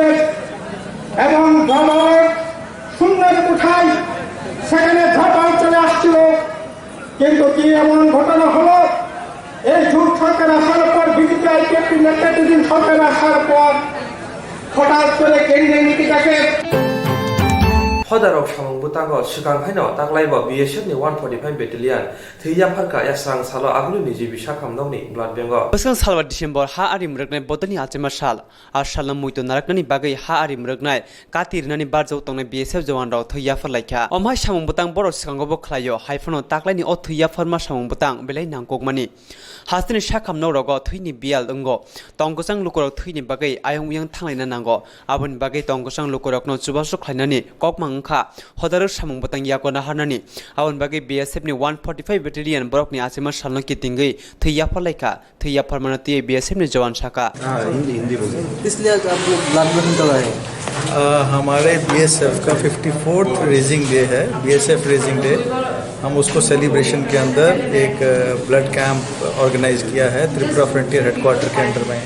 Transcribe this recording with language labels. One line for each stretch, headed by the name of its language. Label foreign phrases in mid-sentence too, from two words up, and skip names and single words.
Bangla: এবং শূন্যের কোঠায় সেখানে ধপাল চলে আসছিল। কিন্তু কি এমন ঘটনা হলো, এই জোট সরকার আসার পর, বিজেপি আইপিএফ নেতৃত্বাধীন সরকার আসার পর হঠাৎ করে কেন্দ্রীয় নীতিটাকে
Kok Borok: Hodarok samung butango sikang haino taklaibo BSF ni 145 battalion theiya pharka yasrang salo aglu ni jibi sakhamdong ni blood bengo
Bodo: बोसों सालवा डिसेम्बर हा आरिम रगनाय बतनि आचेमा साल आ सालना मुइतो नारकनानि बागै हा आरिम रगनाय कातिरनानि बारजौ तंनाय BSF जवान राव थैया फरलायखा अमहाय सामुं बुतां बर' सिगांगोबो खलायो हाइफनो ताक्लायनि अ थैया फरमा सामुं बुतां बेलाय नांगकमानि हास्तिनि साखामनाव रग थैनि बियाल दंगो तंगसां लुकरक थैनि बागै आयं उयं थांलायना नांगो आबोनि बागै तंगसां लुकरकनो जुबासु खलायनानि ककमांखा हदारक सामुं बुतां याकना हारनानि आबोनि बागै BSF नि 145 battalion बरकनि आचेमा सालनो कितिंगै थैया फरलायखा थैया फरमानति BSF नि जवान शाखा
Hindi: हिंदी बोलिए। इसलिए आप लोग
English: blood donation
Hindi: करवाए? हमारे BSF का 54th
English: raising day
Hindi: है, BSF
English: raising day.
Hindi: हम उसको सेलिब्रेशन के अंदर एक
English: blood camp organise
Hindi: किया है त्रिपुरा
English: frontier headquarter
Hindi: के अंडर में।